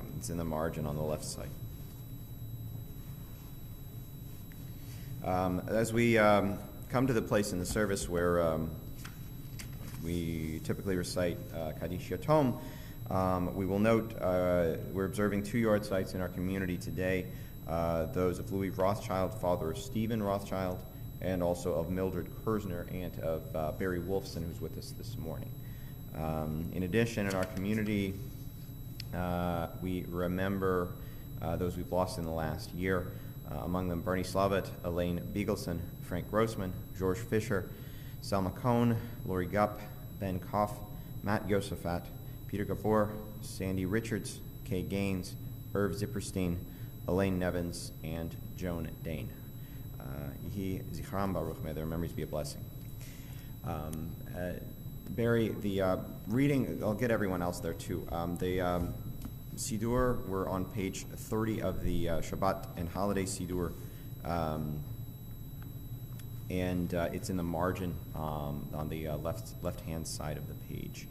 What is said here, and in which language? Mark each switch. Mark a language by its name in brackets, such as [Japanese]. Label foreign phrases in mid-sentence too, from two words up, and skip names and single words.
[English] It's in the margin on the left side. As we come to the place in the service where we typically recite [Hebrew] Kaddish Yatom, [English] we will note we're observing 2 yard sites in our community today, those of Louis Rothschild, father of Stephen Rothschild, and also of Mildred Kersner, aunt of Barry Wolfson, who's with us this morning. In addition, in our community, we remember those we've lost in the last year. Among them, Bernie Slavitt, Elaine Beagleson, Frank Grossman, George Fisher, Selma Cohn, Lori Gupp, Ben Koff, Matt Yosefat, Peter Gabor, Sandy Richards, Kay Gaines, Irv Zipperstein, Elaine Nevins, and Joan Dane. [Hebrew] Yehi Zichram Baruch, [English] may their memories be a blessing. Barry, the reading, I'll get everyone else there too. The Siddur, we're on page 30 of the Shabbat and Holiday Siddur, and it's in the margin on the left-hand side of the page.